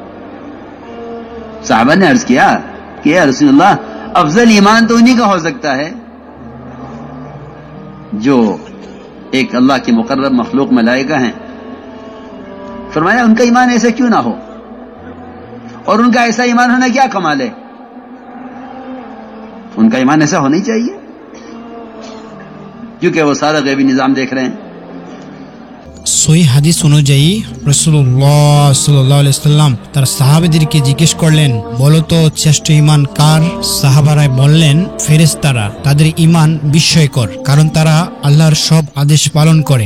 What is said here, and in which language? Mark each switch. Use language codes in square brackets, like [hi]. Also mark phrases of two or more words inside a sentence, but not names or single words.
[ur] صحابہ نے عرض کیا کہ یا رسول اللہ، افضل ایمان تو انہی کا ہو سکتا ہے جو ایک اللہ کے مقرب مخلوق ملائکہ ہیں۔ فرمایا ان کا ایمان ایسا کیوں نہ ہو، اور ان کا ایسا ایمان ہونا کیا کمال ہے؟ ان کا ایمان ایسا ہونا ہی چاہیے کیونکہ وہ سارا غیبی نظام دیکھ رہے ہیں۔ [bn] সহিহ হাদিস অনুযায়ী রাসূলুল্লাহ সাল্লাল্লাহু আলাইহি সাল্লাম তার সাহাবীদেরকে জিজ্ঞেস করলেন, বলো তো শ্রেষ্ঠ ঈমান কার? সাহাবারা বললেন, ফেরেশতারা। তাদের ঈমান বিস্ময়কর, কারণ তারা আল্লাহর সব আদেশ পালন করে।